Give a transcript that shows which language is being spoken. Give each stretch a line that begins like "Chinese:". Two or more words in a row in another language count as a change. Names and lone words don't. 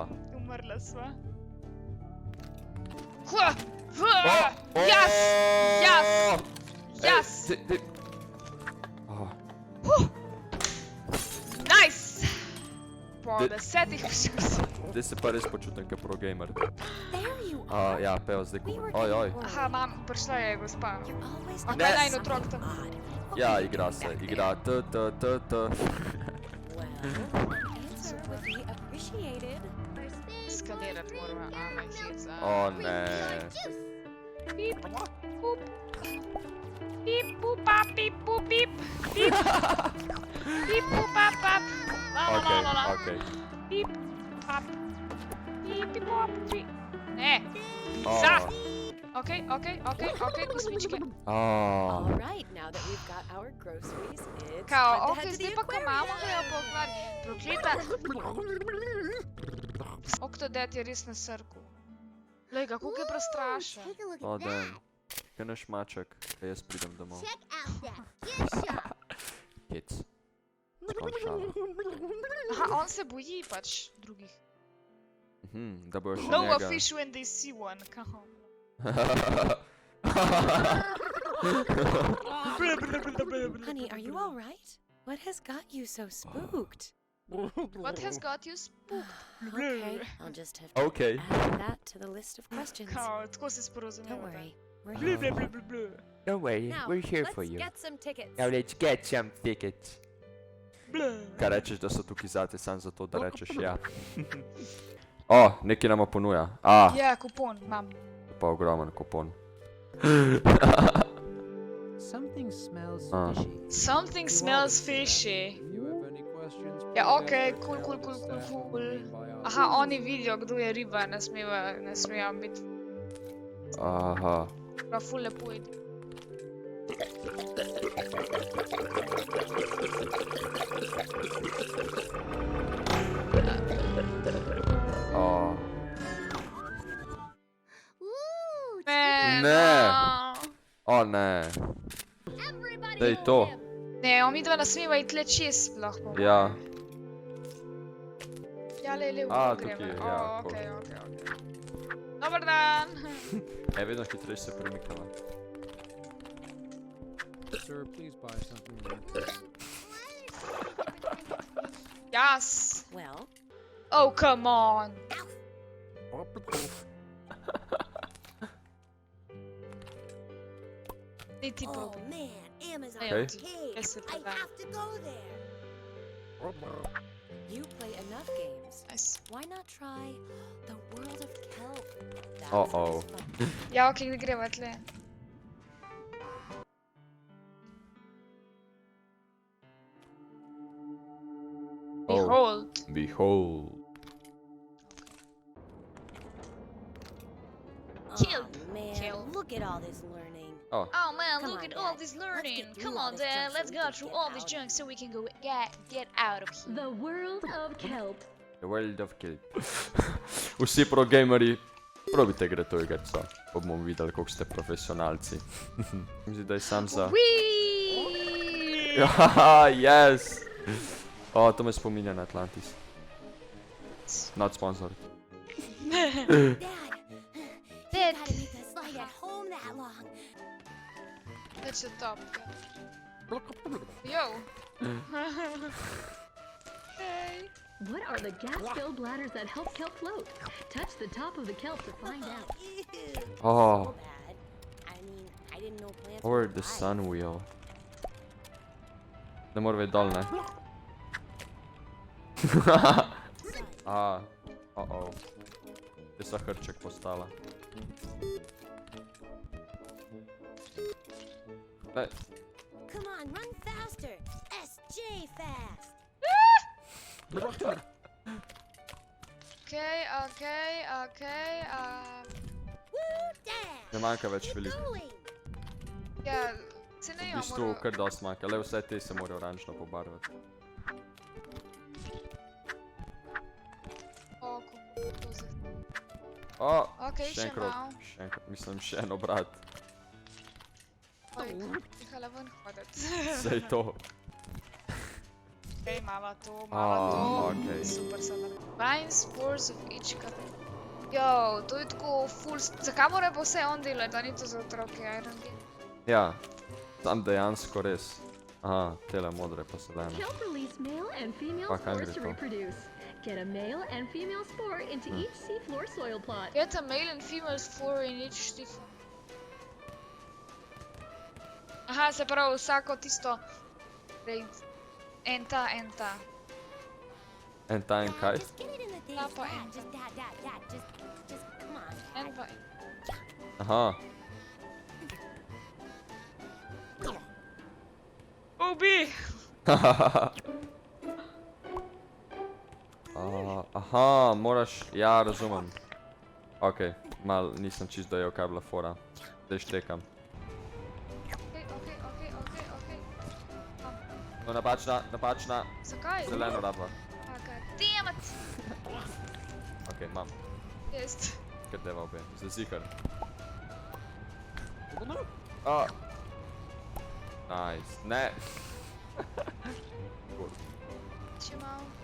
Slovenian: Umrla sva. Jaz! Nice! Po 10 poskusih. Zdaj se pa res počutim kot
English: pro gamer. There you are.
Slovenian: Ja, pejo zdaj
English: We were
Slovenian: kupo. Oj. Aha, mam, prišla je gospa.
English: You're always A the
Slovenian: kaj Ne. naj otrok tam? odd. Ja, igra se, igra.
English: Well, answer would be appreciated.
Slovenian: Skanirati morava, a me heca. O ne. Pip, pup. Pip, pupa, pip, pup, pip. Pip. Pip, pupa, pap. La. Okej. Pip, pap. Pip, pip, pop, pip. Ne. Pizza. Okej, kosmičke.
English: All right, now that we've got our groceries, it's
Slovenian: Kao,
English: time to
Slovenian: okej,
English: head to
Slovenian: zdaj
English: the
Slovenian: pa ko mamo grejo po aquarium. akvarij. Prokleta. Octodad je res na srku. Glej ga, koliko je prestrašen.
English: Take a look O, at that.
Slovenian: den. Kaj naš maček, da jaz pridem domov.
English: Check out that gift shop.
Slovenian: Hec. Sploh šala. Aha, on se boji pač drugih. Da bojo še No a njega.
English: fish when they see one, kao. Honey, are you all right? What has got you so spooked? What has got you spooked? Okay, I'll just have to Okay. add that to the list of questions.
Slovenian: Kao, tako se
English: Don't
Slovenian: sporozumevate.
English: worry, we're Blu, here. blu, blu, blu, blu. Don't worry, Now, we're here let's for you. get some tickets. Now let's get some tickets. Blu.
Slovenian: Kaj rečeš, da so tukaj zate, sam zato, da rečeš ja. O, nekaj nama ponuja. A, Ja, kupon, imam. pa ogromen kupon.
English: Something smells Ah. fishy. Something smells fishy. If you have any questions,
Slovenian: Ja,
English: please
Slovenian: okej,
English: ask cool, the cool, cool, staff cool, member cool. by our-
Slovenian: Aha, oni vidijo, kdo je riba, ne smejo biti. Aha. Prav ful lepo ide. O. Woo! Ne, Ne. no. O ne.
English: Everybody
Slovenian: Daj
English: hold
Slovenian: to.
English: him.
Slovenian: Ne, omidva ne smeva iti le čez sploh. po moje. Ja. Ja, le, v A, bok gremo. tukaj, ja, O, cool. okej, okej, okej.
Croatian: Dobar dan.
Slovenian: E, vedno hitreje se premikava.
English: Sir, please buy something there. Yes. Well, Oh, come on.
Slovenian: Ni ti Oh Bog.
English: man, Amazon Okay. Cave.
Slovenian: Jaz se
English: I
Slovenian: predam.
English: have to go there. you play enough games. Nice. Why not try the world of kelp? That Uh-oh. sounds fun.
Slovenian: Ja, okej, greva tle.
English: Oh. Behold. Behold. Kelp. Oh man, Kelp. look at all this learning. O, Oh man, Come look on, at all Dad. this Let's learning. get through Come all on, this Dad, junk so let's we go can through get all this out. junk so we can go get out of here. The world of kelp. the world of kelp.
Slovenian: Vsi progameri, probite igre to igrico, pa bomo videli, koliko ste profesionalci. Mislim, da je sam za...
English: Whee! Haha, yes! O, to me spominja na Atlantis. Not sponsored. Dad, Dad. gotta leave the slide at home that long. That's the top. Yo. Hey. What are the gas-filled bladders that help kelp float? Touch the top of the kelp to find out. Ew. Oh, So bad. I mean, I didn't know plants or were the alive. sun wheel.
Slovenian: Ne mora biti dol, ne? A, oh. Je sa hrček postala. Ej,
English: Come on, run faster. SJ fast. Okay, okay. Woo, Dad.
Slovenian: ne manjka več veliko.
English: Going.
Slovenian: Ja, se ne V jo bistvu kar dosti manjka, le vse te se morajo oranžno pobarvati. O, Okej, še še en krog, malo. še en krog, mislim še en obrat. Oj, nehala ven hoditi. Sej to. Okej, mava to, okej. Super se nam.
English: Fine spores of each color.
Slovenian: Yo, to je tako full... Zakaj mora pa vse on delati, da ni to za otroke,
English: I don't get.
Slovenian: Ja, tam dejansko res. Aha, tele modre pa zelene.
English: Kelp release male and female Fuck, spores to hungry, reproduce. Get a male and female spore into each seafloor soil plot. Get a male and female spore in each stick.
Slovenian: Aha, se pravi, vsako tisto... Prej, en ta. En ta en kaj?
English: Just get it in the thing. Papa Dad, and- just dad. Just come on.
Slovenian: En pa en. Aha. Ubi! Aha, moraš, ja, razumem. Ok, mal nisem čist dojel, kaj je bila fora. Zdaj štekam. Okej. No, napačna, Zakaj? zeleno rabva.
English: Damn it!
Slovenian: Ok, imam, Jest. ker deva obe, zdaj zihar. Oh. Nice, ne. Cool. Še malo.